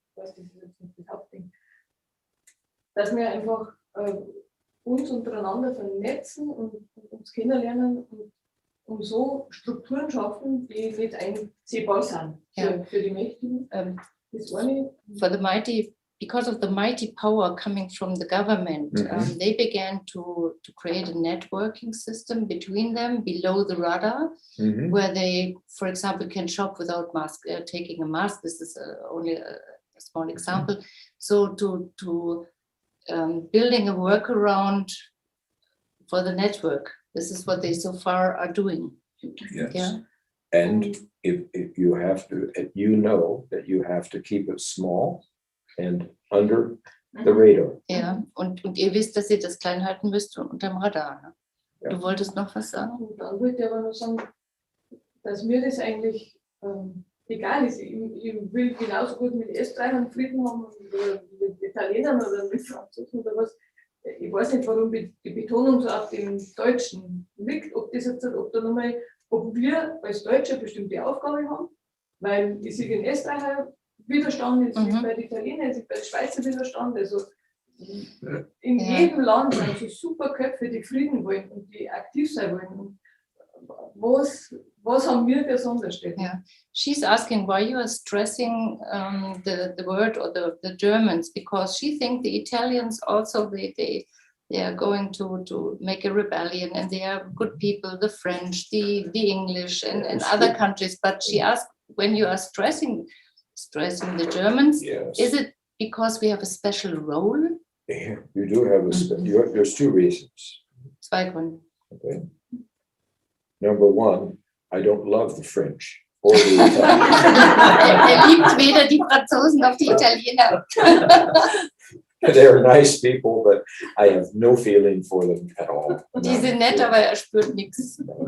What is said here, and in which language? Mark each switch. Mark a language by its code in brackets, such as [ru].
[de] das ist jetzt nicht das Hauptding. Dass wir einfach uns untereinander vernetzen und uns kennenlernen und so Strukturen schaffen, die nicht einsehbar sind für die Mächtigen. Das eine. [en] Because of the mighty power coming from the government, they began to create a networking system between them below the radar, where they, for example, can shop without taking a mask. This is only a small example. So to building a workaround for the network. This is what they so far are doing. Yes. Yeah. And if you have to, you know that you have to keep it small and under the radar. [de] Ja, und ihr wisst, dass ihr das klein halten müsst und unterm Radar. Ne? Ja. Du wolltest noch was sagen? Und dann wollte ich aber noch sagen, dass mir das eigentlich egal ist. Ich will genauso gut mit Österreichern Frieden haben oder mit Italienern oder mit Franzosen oder was. ich weiß nicht, warum die Betonung so auf dem Deutschen liegt, ob das jetzt, ob wir als Deutsche bestimmte Aufgabe haben, weil ich sehe den Österreicher Widerstand, ich sehe bei den Italienern, ich sehe bei den Schweizer Widerstand, also in jedem Land sind so super Köpfe, die Frieden wollen und die aktiv sein wollen. Und was haben wir besonders? [en] Yeah, she's asking why you are stressing the word or the Germans, because she thinks the Italians also they are going to make a rebellion, and they are good people, the French, the English, and other countries. But she asked, when you are stressing the Germans, Yes. is it because we have a special role? Yeah, you do have there's two reasons. [de] Zwei Gründe. Okay. [en] Number one, I don't love the French or the Italians. [de] Liebt weder die Franzosen noch die Italiener. [en] They're nice people, but I have no feeling for them at all. [de] Die sind nett, aber spürt nichts.